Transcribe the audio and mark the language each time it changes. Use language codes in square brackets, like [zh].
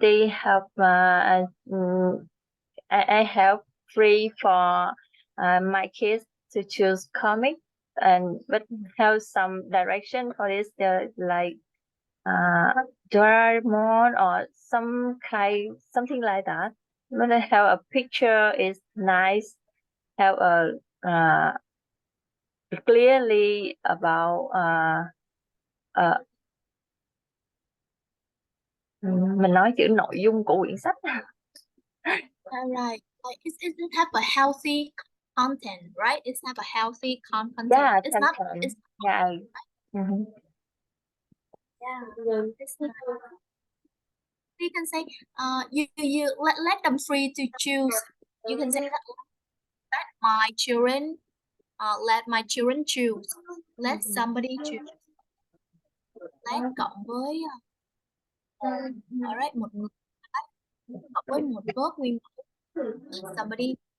[en] They have I have free for my kids to choose comic, but have some direction for this, like Doraemon or something like that. When I have a picture is nice, have a clearly about [vi] mình nói chữ nội dung của quyển sách. [en] Right. Like it have a healthy content, right? It's have a healthy content. Yeah, It's not. It's yeah. yeah. It's not. You can say, you let them free to choose. You can say that let my children, choose. Let somebody choose. [vi] Let cộng với alright một người cộng với một verb nguyên somebody.